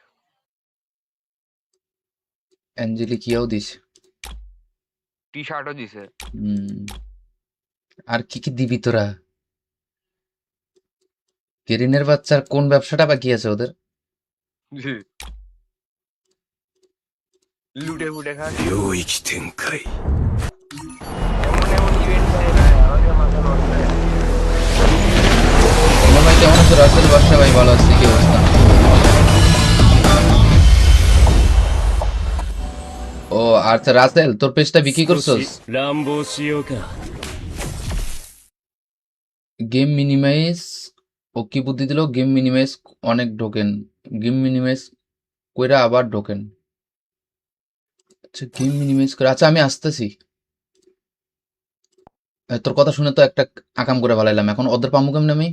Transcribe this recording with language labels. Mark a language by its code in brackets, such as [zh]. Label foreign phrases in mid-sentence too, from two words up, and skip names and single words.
[bn] অ্যাঞ্জেলিক ইয়াও দিছে। টি শার্টও দিছে। হুম, আর কি কি দিবি তোরা? কেরিনের বাচ্চার কোন ব্যবসাটা বাকি আছে ওদের? লুটে ফুটে খাচ্ছে। [ja] 領域展開 [bn] এমন এমন ইভেন্ট হয় না, আমাদের মাথা নষ্ট হয়ে যায়। বললাম ভাই কেমন আছো? রাসেল বাদশা ভাই ভালো আছি, কি অবস্থা? ও আচ্ছা রাসেল, তোর পেজটা বিক্রি [ja] 少 [bn] করছস? [ja] し乱暴しようか [en] game minimize [bn] ও কি বুদ্ধি দিল? [en] game minimize [bn] অনেক ঢোকেন, [en] game minimize [bn] কইরা আবার ঢোকেন। আচ্ছা [en] game minimize [bn] করে, আচ্ছা আমি আসতেছি। তোর কথা শুনে তো একটা আকাম করে ভালাইলাম, এখন ওদের পামু কেমনে আমি?